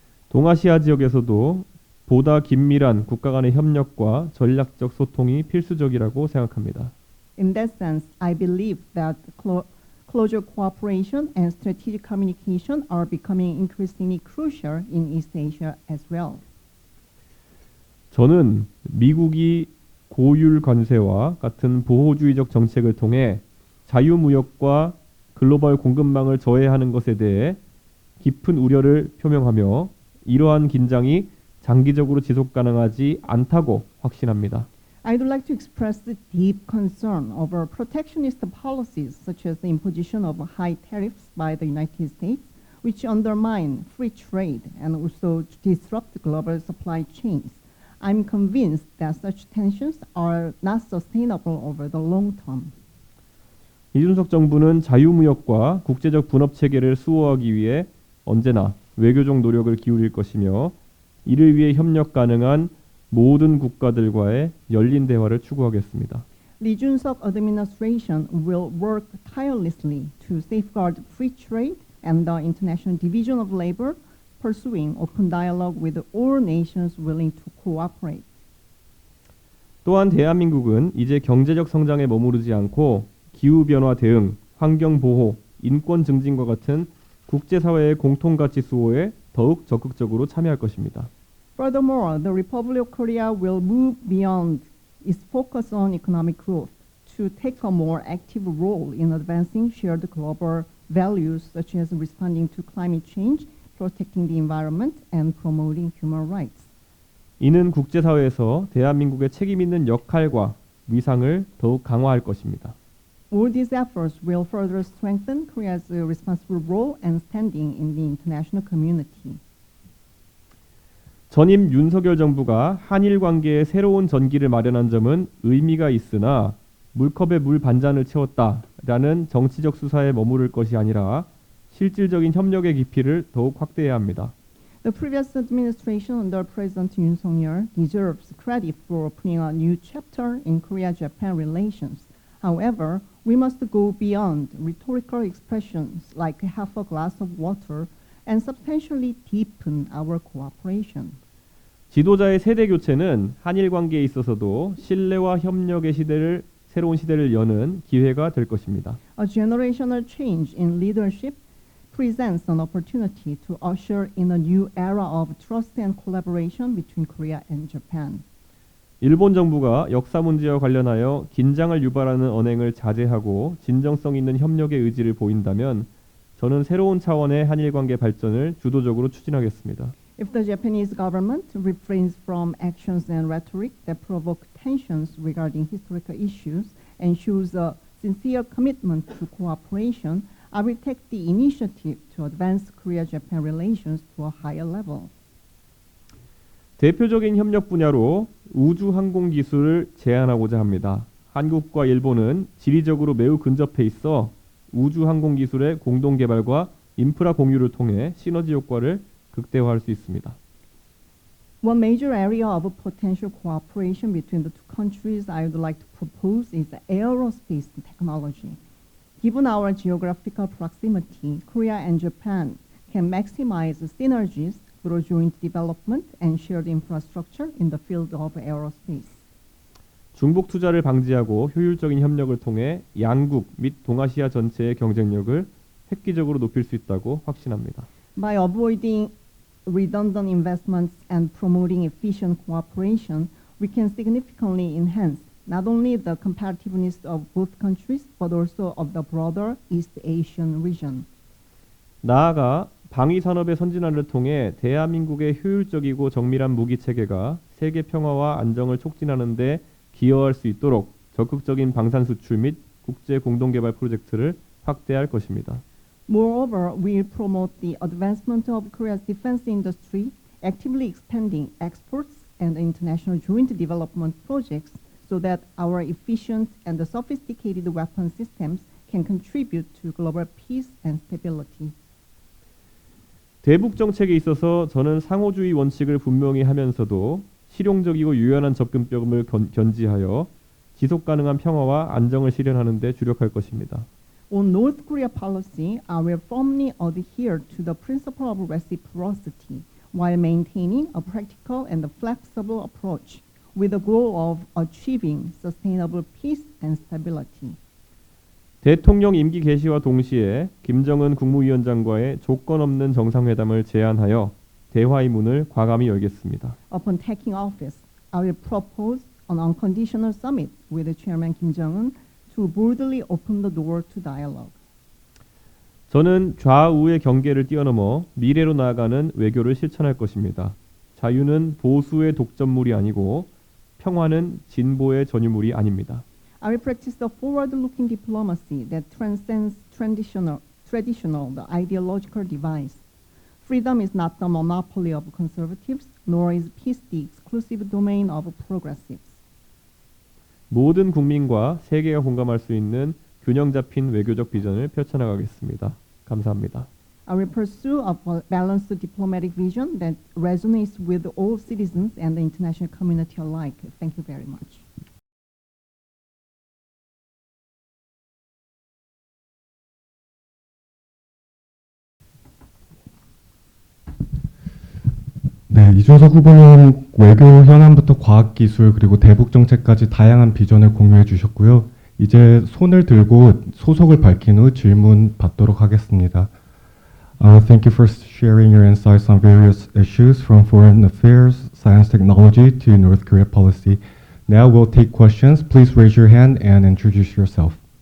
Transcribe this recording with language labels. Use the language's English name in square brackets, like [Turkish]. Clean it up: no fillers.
[Korean] 동아시아 지역에서도 보다 긴밀한 국가 간의 협력과 전략적 소통이 필수적이라고 생각합니다. [English] In that sense, I believe that closer cooperation and strategic communication are becoming increasingly crucial in East Asia as well. [Korean] 저는 미국이 고율 관세와 같은 보호주의적 정책을 통해 자유무역과 글로벌 공급망을 저해하는 것에 대해 깊은 우려를 표명하며 이러한 긴장이 장기적으로 지속 가능하지 않다고 확신합니다. [English] I'd like to express the deep concern over protectionist policies such as the imposition of high tariffs by the United States, which undermine free trade and also disrupt global supply chains. I'm convinced that such tensions are not sustainable over the long term. [Korean] 이준석 정부는 자유무역과 국제적 분업 체계를 수호하기 위해 언제나 외교적 노력을 기울일 것이며 이를 위해 협력 가능한 모든 국가들과의 열린 대화를 추구하겠습니다. [English] Lee Jun-suk administration will work tirelessly to safeguard free trade and the international division of labor, pursuing open dialogue with all nations willing to cooperate. [Korean] 또한 대한민국은 이제 경제적 성장에 머무르지 않고 기후변화 대응, 환경보호, 인권 증진과 같은 국제사회의 공통가치 수호에 더욱 적극적으로 참여할 것입니다. [English] Furthermore, the Republic of Korea will move beyond its focus on economic growth to take a more active role in advancing shared global values such as responding to climate change, protecting the environment, and promoting human rights. [Korean] 이는 국제사회에서 대한민국의 책임 있는 역할과 위상을 더욱 강화할 것입니다. [English] All these efforts will further strengthen Korea's responsible role and standing in the international community. [Korean] 전임 윤석열 정부가 한일 관계에 새로운 전기를 마련한 점은 의미가 있으나 물컵에 물 반잔을 채웠다라는 정치적 수사에 머무를 것이 아니라 실질적인 협력의 깊이를 더욱 확대해야 합니다. [English] The previous administration under President Yoon Suk-yeol deserves credit for opening a new chapter in Korea-Japan relations. However, we must go beyond rhetorical expressions like half a glass of water and substantially deepen our cooperation. [Korean] 지도자의 세대 교체는 한일 관계에 있어서도 신뢰와 협력의 새로운 시대를 여는 기회가 될 것입니다. [English] A generational change in leadership presents an opportunity to usher in a new era of trust and collaboration between Korea and Japan. [Korean] 일본 정부가 역사 문제와 관련하여 긴장을 유발하는 언행을 자제하고 진정성 있는 협력의 의지를 보인다면 저는 새로운 차원의 한일 관계 발전을 주도적으로 추진하겠습니다. [English] If the Japanese government refrains from actions and rhetoric that provoke tensions regarding historical issues and shows a sincere commitment to cooperation, I will take the initiative to advance Korea-Japan relations to a higher level. [Korean] 대표적인 협력 분야로 우주 항공 기술을 제안하고자 합니다. 한국과 일본은 지리적으로 매우 근접해 있어 우주 항공 기술의 공동 개발과 인프라 공유를 통해 시너지 효과를 극대화할 수 있습니다. [English] One major area of potential cooperation between the two countries I would like to propose is aerospace technology. Given our geographical proximity, Korea and Japan can maximize synergies through joint development and shared infrastructure in the field of aerospace. [Korean] 중복 투자를 방지하고 효율적인 협력을 통해 양국 및 동아시아 전체의 경쟁력을 획기적으로 높일 수 있다고 확신합니다. [English] By avoiding redundant investments and promoting efficient cooperation, we can significantly enhance not only the competitiveness of both countries, but also of the broader East Asian region. [Korean] 나아가 방위 산업의 선진화를 통해 대한민국의 효율적이고 정밀한 무기 체계가 세계 평화와 안정을 촉진하는 데 기여할 수 있도록 적극적인 방산 수출 및 국제 공동 개발 프로젝트를 확대할 것입니다. [English] Moreover, we promote the advancement of Korea's defense industry, actively expanding exports and international joint development projects so that our efficient and sophisticated weapon systems can contribute to global peace and stability. [Korean] 대북 정책에 있어서 저는 상호주의 원칙을 분명히 하면서도 실용적이고 유연한 접근법을 견지하여 지속 가능한 평화와 안정을 실현하는 데 주력할 것입니다. [English] On North Korea policy, I will firmly adhere to the principle of reciprocity while maintaining a practical and flexible approach with the goal of achieving sustainable peace and stability. [Korean] 대통령 임기 개시와 동시에 김정은 국무위원장과의 조건 없는 정상회담을 제안하여 대화의 문을 과감히 열겠습니다. [English] Upon taking office, I will propose an unconditional summit with Chairman Kim Jong-un to boldly open the door to dialogue. [Korean] 저는 좌우의 경계를 뛰어넘어 미래로 나아가는 외교를 실천할 것입니다. 자유는 보수의 독점물이 아니고 평화는 진보의 전유물이 아닙니다. [English] I will practice the forward-looking diplomacy that transcends traditional the ideological device. Freedom is not the monopoly of conservatives, nor is peace the exclusive domain of progressives. [Korean] 모든 국민과 세계가 공감할 수 있는 균형 잡힌 외교적 비전을 펼쳐나가겠습니다. 감사합니다. [English] I will pursue a balanced diplomatic vision that resonates with all citizens and the international community alike. Thank you very much. [Korean] 네, 이준석 후보는 외교 현안부터 과학기술 그리고 대북 정책까지 다양한 비전을 공유해 주셨고요. 이제 손을 들고 소속을 밝힌 후 질문 받도록 하겠습니다. [English] Thank you for sharing your insights on various issues from foreign affairs, science technology to North Korea policy. Now we'll take questions. Please raise your hand and introduce yourself.